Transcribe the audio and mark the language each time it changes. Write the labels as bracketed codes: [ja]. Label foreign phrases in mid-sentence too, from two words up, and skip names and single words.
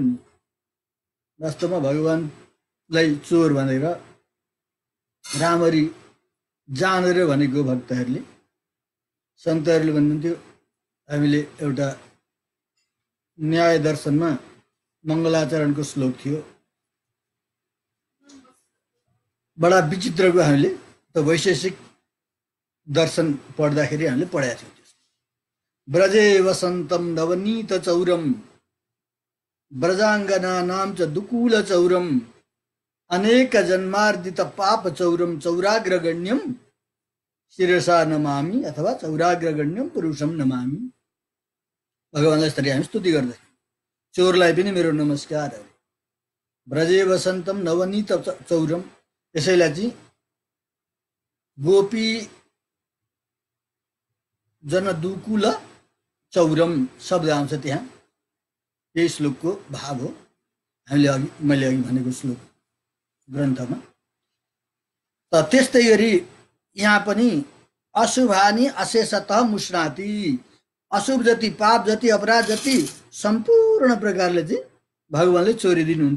[ne] वास्तवमा भगवानलाई चोर भनेर राम्ररी जानेर भनेको भक्तहरूले, सन्तहरूले भन्नुहुन्थ्यो। हामीले एउटा न्याय दर्शनमा मङ्गलाचरणको श्लोक थियो, बडा विचित्रको हामीले त वैशेषिक दर्शन पढ्दाखेरि हामीले पढाएको थियौँ। [sa] ब्रजे वसन्तम नवनीत चौरम ब्रजाङ्गना नाम च दुकूल चौरम अनेक जन्मार्जित पाप चौरम चौराग्रगण्यम शिरसा नमामि अथवा चौराग्रगण्यम पुरुषम नमामि। [ne] भगवानलाई यसरी हामी स्तुति गर्दै चोरलाई पनि मेरो नमस्कार। [sa] ब्रजे वसन्तम नवनीत चौरम, [ne] यसैलाई चाहिँ [sa] गोपी जनदुकुल चौरम [ne] शब्द आउँछ त्यहाँ। यही श्लोकको भाव हो, मैले अघि भनेको श्लोक ग्रन्थमा। त त्यस्तै गरी यहाँ पनि [sa] अशुभानी अशेषतः मुष्णाति, [ne] अशुभ जति पाप जति अपराध जति सम्पूर्ण प्रकारले चाहिँ भगवानले चोरिदिनुहुन्छ।